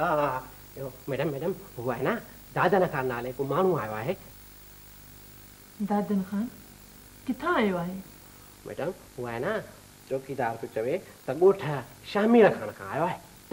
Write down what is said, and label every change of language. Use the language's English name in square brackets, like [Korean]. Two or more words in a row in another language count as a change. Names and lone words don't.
[Hindi] मैडम मैडम हुआ है ना, [Sindhi] दादन खान नाले को माण्हू आयो आहे। दादन खान किथां आयो आहे? [Hindi] मैडम हुआ है ना, [Sindhi] चौकीदार पियो चवे त ॻोठ शामिर खान खां आयो आहे।